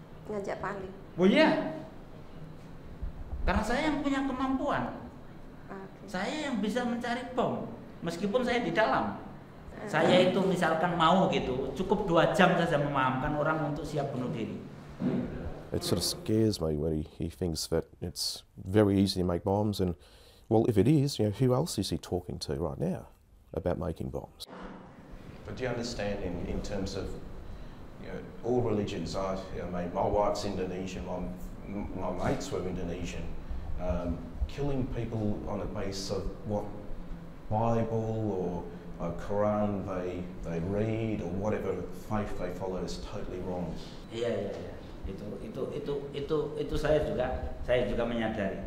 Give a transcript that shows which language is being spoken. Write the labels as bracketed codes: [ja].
[id] Ngajak Pak Ali? Oh iya. Karena saya yang punya kemampuan. Saya yang bisa mencari bom, meskipun saya di dalam. Saya itu misalkan mau gitu, cukup 2 jam saja memahamkan orang untuk siap bunuh diri. [en] It sort of scares me when he thinks that it's very easy to make bombs, and well, if it is, who else is he talking to right now about making bombs? But do you understand in terms of all religions? My wife's Indonesian, my mates were Indonesian. Killing people on the basis of what Bible or Quran they read or whatever faith they follow is totally wrong. [id] Iya. Itu saya juga menyadari.